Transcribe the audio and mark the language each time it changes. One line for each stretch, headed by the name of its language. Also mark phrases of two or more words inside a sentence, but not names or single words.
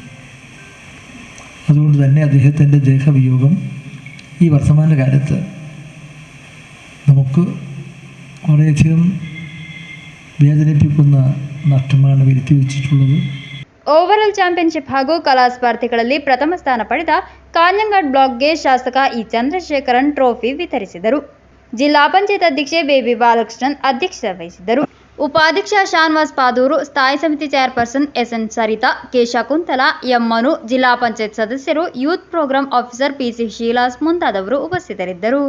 Malayalam: അതുകൊണ്ട് തന്നെ അദ്ദേഹത്തിൻ്റെ ദേഹവിയോഗം ഈ വർത്തമാനകാലത്ത് നമുക്ക് വളരെയധികം വേദനിപ്പിക്കുന്ന നഷ്ടമാണ് വരുത്തി വച്ചിട്ടുള്ളത്.
English: overall championship
Kannada: ಹಾಗೂ ಕಲಾ ಸ್ಪರ್ಧೆಗಳಲ್ಲಿ ಪ್ರಥಮ ಸ್ಥಾನ ಪಡೆದ ಕಾನಂಗಾಡ್ ಬ್ಲಾಕ್ಗೆ ಶಾಸಕ ಇ ಚಂದ್ರಶೇಖರನ್ ಟ್ರೋಫಿ ವಿತರಿಸಿದರು. ಜಿಲ್ಲಾ ಪಂಚಾಯತ್ ಅಧ್ಯಕ್ಷೆ ಬೇಬಿ ಬಾಲಕೃಷ್ಣನ್ ಅಧ್ಯಕ್ಷತೆ ವಹಿಸಿದ್ದರು. ಉಪಾಧ್ಯಕ್ಷ ಶಾನ್ವಾಸ್ ಪಾದೂರು, ಸ್ಥಾಯಿ ಸಮಿತಿ ಚೇರ್ಪರ್ಸನ್ ಎಸ್ಎನ್ ಸರಿತಾ, ಕೆ ಶಕುಂತಲಾ, ಎಂ ಮನು, ಜಿಲ್ಲಾ ಪಂಚಾಯತ್ ಸದಸ್ಯರು,
English: youth programme officer
Kannada: ಪಿಸಿ ಶೀಲಾಸ್ ಮುಂತಾದವರು ಉಪಸ್ಥಿತರಿದ್ದರು.